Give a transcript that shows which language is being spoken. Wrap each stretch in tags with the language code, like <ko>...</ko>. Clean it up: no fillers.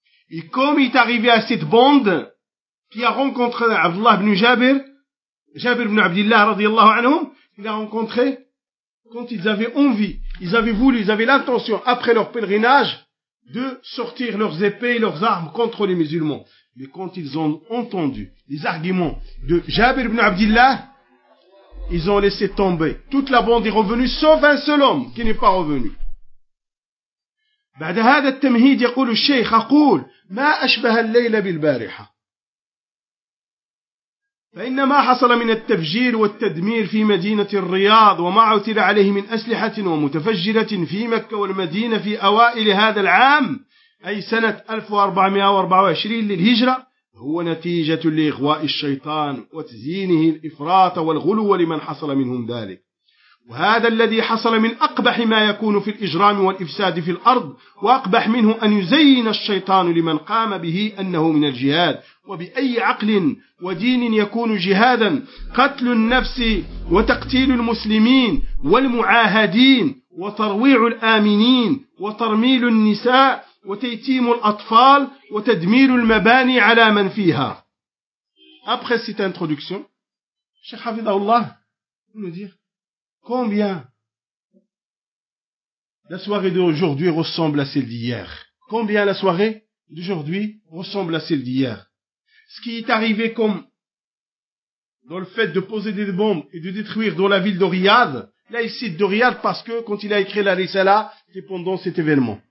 <fr>Et comme il est arrivé à cette bande qui a rencontré Abdullah ibn Jabir, Jabir ibn Abdillah radiyallahu anhu, il a rencontré quand ils avaient envie, ils avaient voulu, ils avaient l'intention après leur pèlerinage de sortir leurs épées et leurs armes contre les musulmans. Mais quand ils ont entendu les arguments de Jabir ibn Abdillah, ils ont laissé tomber. Toute la bande est revenue, sauf un seul homme qui n'est pas revenu.</fr> <ar>بعد هذا التمهيد يقول الشيخ أقول ما أشبه الليلة بالبارحة فإن ما حصل من التفجير والتدمير في مدينة الرياض وما عثر عليه من أسلحة ومتفجرة في مكة والمدينة في أوائل هذا العام أي سنة 1424 للهجرة هو نتيجة لإغواء الشيطان وتزيينه الإفراط والغلو لمن حصل منهم ذلك وهذا الذي حصل من أقبح ما يكون في الإجرام والإفساد في الأرض وأقبح منه أن يزين الشيطان لمن قام به أنه من الجهاد وبأي عقل ودين يكون جهادا قتل النفس وتقتيل المسلمين والمعاهدين وترويع الآمنين وترميل النساء وتيتيم الأطفال وتدمير المباني على من فيها.</ar> <fr>Après cette introduction, Cheikh Hafidhahullah nous dit combien la soirée d'aujourd'hui ressemble à celle d'hier. Combien la soirée d'aujourd'hui ressemble à celle d'hier. Ce qui est arrivé comme dans le fait de poser des bombes et de détruire dans la ville de Riyad, là il cite de Riyad parce que quand il a écrit la Risala, c'était pendant cet événement.</fr>